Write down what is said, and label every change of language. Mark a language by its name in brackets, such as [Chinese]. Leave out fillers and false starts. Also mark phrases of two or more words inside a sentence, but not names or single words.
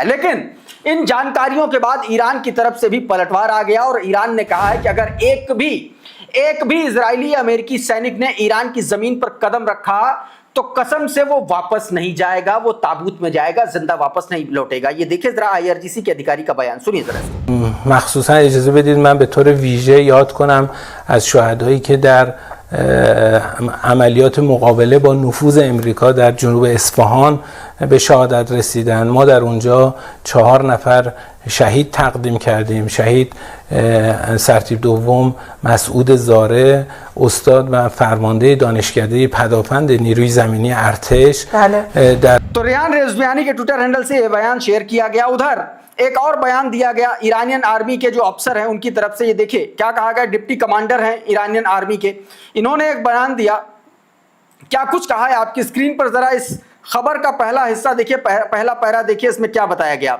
[Hindi] लेकिन इन जानकारियों के बाद ईरान की तरफ से भी पलटवार आ गया और ईरान ने कहा है कि अगर एक भी इजरायली अमेरिकी सैनिक ने ईरान की जमीन पर कदम रखा तो कसम से वो वापस नहीं जाएगा, वो ताबूत में जाएगा, जिंदा वापस नहीं लौटेगा। ये देखिए जरा आईआरजीसी के अधिकारी का बयान सुनिए जरा इसको। [Persian] मखसूसा اجازه بدید من به طور ویژه یاد کنم از شهدایی که در عملیات مقابله با نفوذ امریکا در جنوب اصفهان به شهادت رسیدن. ما در اونجا 4 نفر شهید تقدیم کردیم. شهید سرتیپ دوم مسعود زاره، استاد و فرمانده دانشکده پدافند نیروی زمینی ارتش در [Hindi] तो रेहान रेजवियानी के ट्विटर हैंडल से यह बयान शेयर किया गया। उधर एक और बयान दिया गया ईरानियन आर्मी के जो अफसर हैं उनकी तरफ से। ये देखिए क्या कहा गया, डिप्टी कमांडर हैं ईरानियन आर्मी के, इन्होंने एक बयान दिया। क्या कुछ कहा है आपकी स्क्रीन पर जरा इस खबर का पहला हिस्सा देखिए, पहला पैरा देखिए, इसमें क्या बताया गया।